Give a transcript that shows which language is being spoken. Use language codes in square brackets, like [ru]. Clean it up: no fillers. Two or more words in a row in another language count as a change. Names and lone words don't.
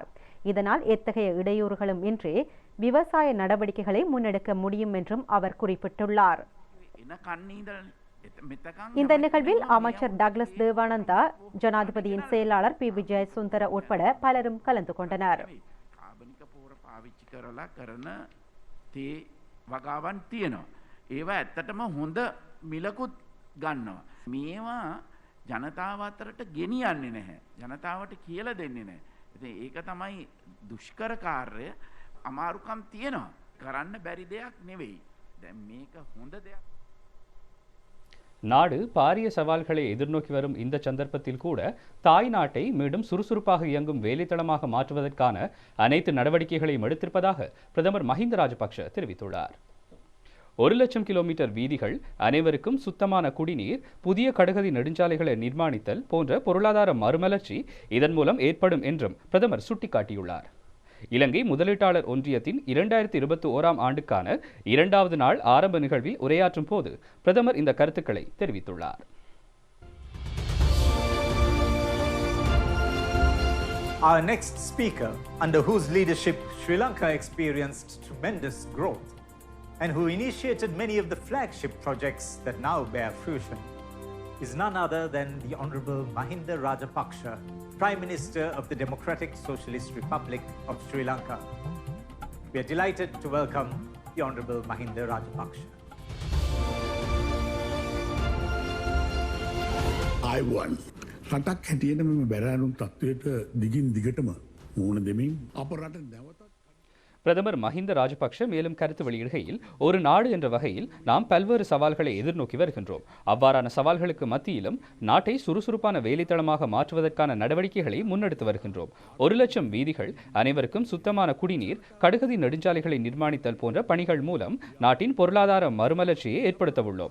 [ta] இதனால் எத்தகைய இடையூறுகளும் இன்றி விவசாய நடவடிக்கைகளை முன்னெடுக்க முடியும் என்றும் அவர் குறிப்பிட்டுள்ளார். இந்த நிகழ்வில் அமைச்சர் டக்ளஸ் தேவானந்தா, ஜனாதிபதியின் செயலாளர் பி. விஜய் சுந்தர உட்பட பலரும் கலந்து கொண்டனர். [si] තේ වගාවන් තියෙනවා. ඒවා ඇත්තටම හොඳ මිලකුත් ගන්නවා. මේවා ජනතාව අතරට ගෙනියන්නේ නැහැ. ජනතාවට කියලා දෙන්නේ නැහැ. ඉතින් ඒක තමයි දුෂ්කර කාර්යය. අමාරුකම් තියෙනවා. කරන්න බැරි දෙයක් නෙවෙයි. දැන් මේක හොඳ දෙයක්. [ta] நாடு பாரிய சவால்களை எதிர்நோக்கி வரும் இந்த சந்தர்ப்பத்தில் கூட தாய் நாட்டை மீண்டும் சுறுசுறுப்பாக இயங்கும் வேலைத்தளமாக மாற்றுவதற்கான அனைத்து நடவடிக்கைகளையும் எடுத்திருப்பதாக பிரதமர் மஹிந்த ராஜபக்ஷ தெரிவித்துள்ளார். 1,00,000 கிலோமீட்டர் வீதிகள், அனைவருக்கும் சுத்தமான குடிநீர், புதிய கடகதி நெடுஞ்சாலைகளை நிர்மாணித்தல் போன்ற பொருளாதார மறுமலர்ச்சி இதன் மூலம் ஏற்படும் என்றும் பிரதமர் சுட்டிக்காட்டியுள்ளார். இலங்கை முதலீட்டாளர் ஒன்றியத்தின் 2021ஆம் ஆண்டுக்கான 2வது நாள் ஆரம்ப நிகழ்வில் உரையாற்றும் போது பிரதமர் இந்த கருத்துக்களை தெரிவித்துள்ளார். [en] Our next speaker, under whose leadership Sri Lanka experienced tremendous growth and who initiated many of the flagship projects that now bear fruition, is none other than the Honorable Mahinda Rajapaksha, Prime Minister of the Democratic Socialist Republic of Sri Lanka. We are delighted to welcome the Honorable Mahinda Rajapaksha. I won. [si] රටක් හැටියට මෙම බැරෑරුම් තත්ත්වයට දිගින් දිගටම මුහුණ දෙමින් අප රට නැවතත් [ta] பிரதமர் மஹிந்த ராஜபக்ஷ மேலும் கருத்து வெளியிடுகையில், ஒரு நாடு என்ற வகையில் நாம் பல்வேறு சவால்களை எதிர்நோக்கி வருகின்றோம். அவ்வாறான சவால்களுக்கு மத்தியிலும் நாட்டை சுறுசுறுப்பான வேலைத்தளமாக மாற்றுவதற்கான நடவடிக்கைகளை முன்னெடுத்து வருகின்றோம். 1,00,000 வீதிகள், அனைவருக்கும் சுத்தமான குடிநீர், கடுகதி நெடுஞ்சாலைகளை நிர்மாணித்தல் போன்ற பணிகள் மூலம் நாட்டின் பொருளாதார மறுமலர்ச்சியை ஏற்படுத்த உள்ளோம்.